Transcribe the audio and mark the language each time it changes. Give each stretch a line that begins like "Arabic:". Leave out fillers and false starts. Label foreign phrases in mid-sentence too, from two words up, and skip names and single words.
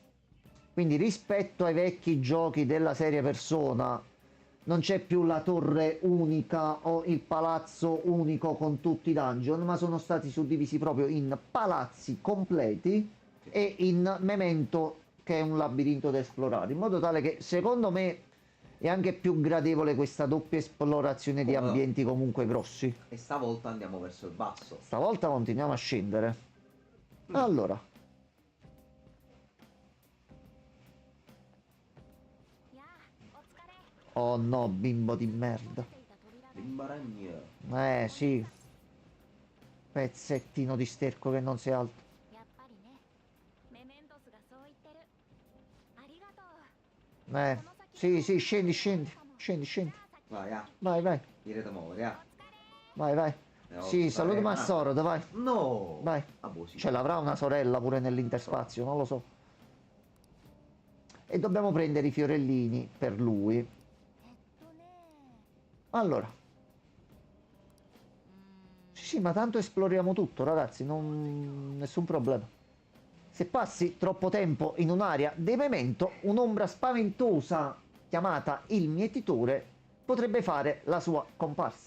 Italian: Quindi rispetto ai vecchi giochi della serie Persona non c'è più la torre unica o il palazzo unico con tutti i dungeon, ma sono stati suddivisi proprio in palazzi completi e in memento, che è un labirinto da esplorare, in modo tale che secondo me è anche più gradevole questa doppia esplorazione di Comodo. ambienti comunque grossi. E stavolta andiamo verso il basso. Stavolta continuiamo a scendere. Allora,
Japanese: やあ、お疲れ。
Italian: oh no, bimbo di merda.
Japanese: ていた扉が
Italian: Bimba ragna. Sì. Pezzettino di sterco che non si alza.
Japanese: やっぱりね。メメントスがそう言ってる。ありがとう。
Italian: Sì, sì, scendi, scendi.
Japanese: かも
Italian: Scendi, scendi. Vai, ah. Vai, vai. Direte muovere, ah. Vai, vai. Sì, saluta Massoro, vai. No! Vai. Ah, boh, sì. Ce l'avrà una sorella pure nell'interspazio, non lo so. E dobbiamo prendere i fiorellini per lui.
Japanese: えっとね
Italian: Allora. Sì, sì, ma tanto esploriamo tutto, ragazzi, nessun problema. Se passi troppo tempo in un'area di memento, un'ombra spaventosa chiamata il mietitore potrebbe fare la sua comparsa.